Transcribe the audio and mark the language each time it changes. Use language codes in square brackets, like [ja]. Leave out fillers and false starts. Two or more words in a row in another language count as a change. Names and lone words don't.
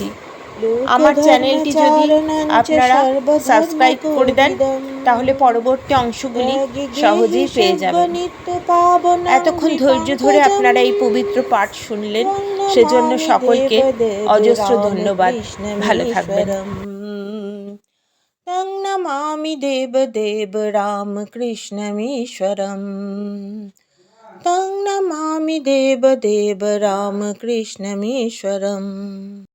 [bn] আমার চ্যানেলটি যদি আপনারা সাবস্ক্রাইব করে দেন, তাহলে পরবর্তী অংশগুলি সহজেই পেয়ে যাবেন। এতক্ষণ ধৈর্য ধরে আপনারা এই পবিত্র পাঠ শুনলেন, সেজন্য সকলকে অজস্র ধন্যবাদ। ভালো থাকবেন। [sa] तं नमामि देवदेव रामकृष्णमीश्वरम्। तं नमामि देवदेव रामकृष्णमीश्वरम्।